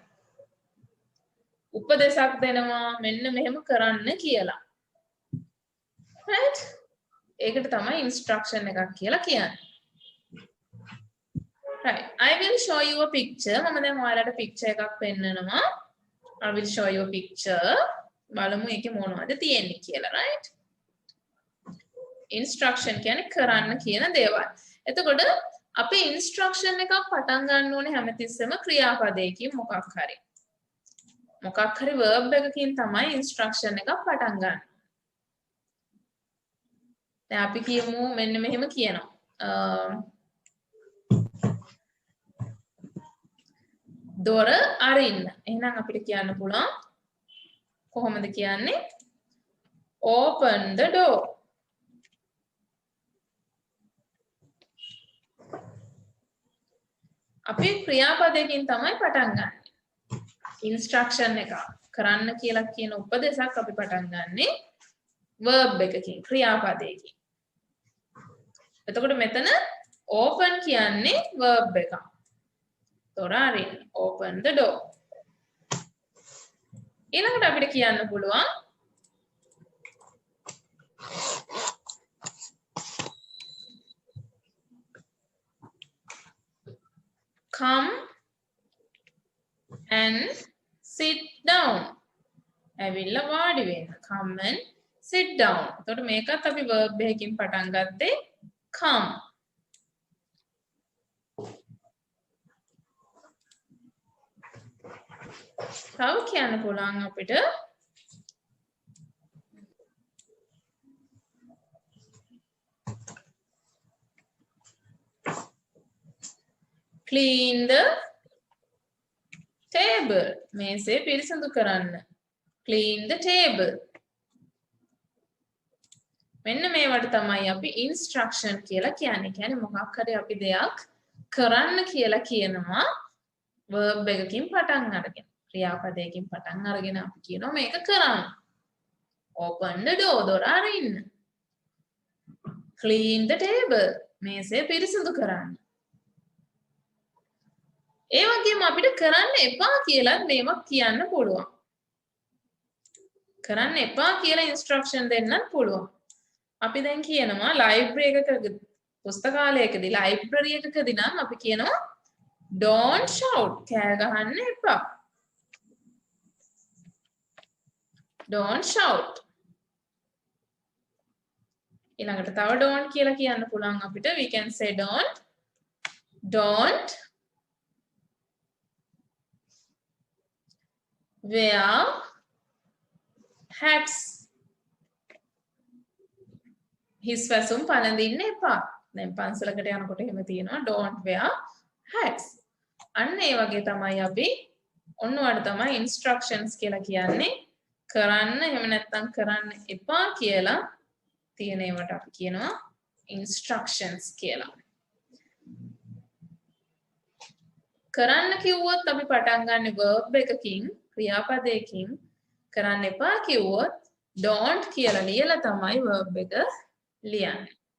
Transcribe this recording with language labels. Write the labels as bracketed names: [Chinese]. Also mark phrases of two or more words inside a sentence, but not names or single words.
[Sinhala] උපදෙසක් දෙනවා මෙන්න මෙහෙම කරන්න කියලා. Right? ඒකට තමයි instruction එකක් කියලා කියන්නේ. Right. [English] I will show you a picture. [Sinhala] මම දැන් ඔයාලට picture එකක් පෙන්නනවා. [English] I will show you a picture. [Sinhala] බලමු ඒකේ මොනවද තියෙන්නේ කියලා. Right? Instruction කියන්නේ කරන්න කියන දේවල්. එතකොට අපි instruction එකක් පටන් ගන්න ඕනේ හැමතිස්සෙම ක්‍රියාපදයකින් මොකක් හරි. මොකක් හරි verb එකකින් තමයි instruction එකක් පටන් ගන්න. දැන් අපි කියමු මෙන්න මෙහෙම කියනවා. දොර අරින්න. එහෙනම් අපිට කියන්න පුළුවන් කොහොමද කියන්නේ? [English] Open the door. [Sinhala] අපි ක්‍රියාපදයකින් තමයි පටන් ගන්න. instruction එක කරන්න කියලා කියන උපදේශයක් අපි පටන් ගන්නෙ verb එකකින් ක්‍රියාපදයකින්. එතකොට මෙතන open කියන්නේ verb එක. දොර අරින්න. [English] Open the door. [Sinhala] ඊළඟට අපිට කියන්න පුළුවන් [English] come and sit down. [Sinhala] ඇවිල්ලා වාඩි වෙන්න. [English] come and sit down. [Sinhala] එතකොට මේකත් අපි verb එකකින් පටන් ගත්තේ come. තව කියන්න පුළුවන් අපිට [English] clean the table. [Sinhala] මේසේ පිරිසිදු කරන්න. [English] clean the table. [Sinhala] මෙන්න මේවට තමයි අපි instruction කියලා කියන්නේ. කියන්නේ මොකක් හරි අපි දෙයක් කරන්න කියලා කියනවා verb එකකින් පටන් අරගෙන. ක්‍රියාපදයකින් පටන් අරගෙන අපි කියනවා මේක කරන්න. [English] open the door. [Sinhala] දොර අරින්න. [English] clean the table. [Sinhala] මේසේ පිරිසිදු කරන්න. ඒ වගේම අපිට කරන්න එපා කියලා මේවක් කියන්න පුළුවන්. කරන්න එපා කියලා ඉන්ස්ට්‍රක්ෂන් දෙන්නත් පුළුවන්. අපි දැන් කියනවා ලයිබ්‍රරි එකක පුස්තකාලයකදී ලයිබ්‍රරි එකකදී නම් අපි කියනවා [English] don't shout. [Sinhala] කෑ ගහන්න එපා. [English] don't shout. [Sinhala] ඊළඟට තව don't කියලා කියන්න පුළුවන් අපිට. [English] we can say don't wear hats. [Sinhala] හිස් වැසුම් පළඳින්න එපා. දැන් පන්සලකට යනකොට එහෙම තියෙනවා [English] don't wear hats. [Sinhala] අන්න ඒ වගේ තමයි අපි ඔන්න ඔයාලට තමයි instructions කියලා කියන්නේ. කරන්න එහෙම නැත්නම් කරන්න එපා කියලා තියෙන ඒවට අපි කියනවා instructions කියලා. කරන්න කිව්වොත් අපි පටන් ගන්න verb එකකින් ක්‍රියාපදයකින් කරන්න එපා කිව්වොත් don't කියලා ලියලා තමයි verb එක ලියන්නේ.